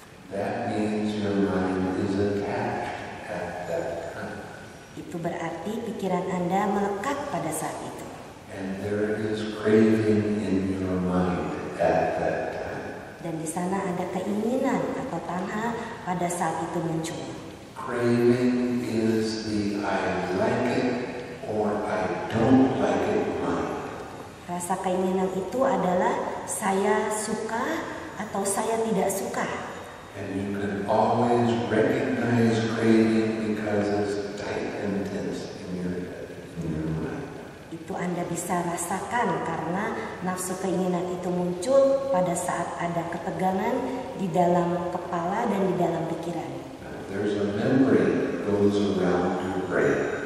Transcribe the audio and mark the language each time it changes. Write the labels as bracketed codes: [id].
[en] That means your mind is attached at that time. [id] Itu berarti pikiran Anda melekat pada saat itu. [en] And there is craving in your mind at that time. [id] Dan di sana ada keinginan atau tanha pada saat itu muncul. [en] Craving is the I like it or I don't like it mind. [id] Rasa keinginan itu adalah saya suka atau saya tidak suka. [en] And you can always recognize craving because it's tight and tense in your head, in your mind. [id] Itu Anda bisa rasakan karena nafsu keinginan itu muncul pada saat ada ketegangan di dalam kepala dan di dalam pikiran. [en] There's a membrane that goes around your brain.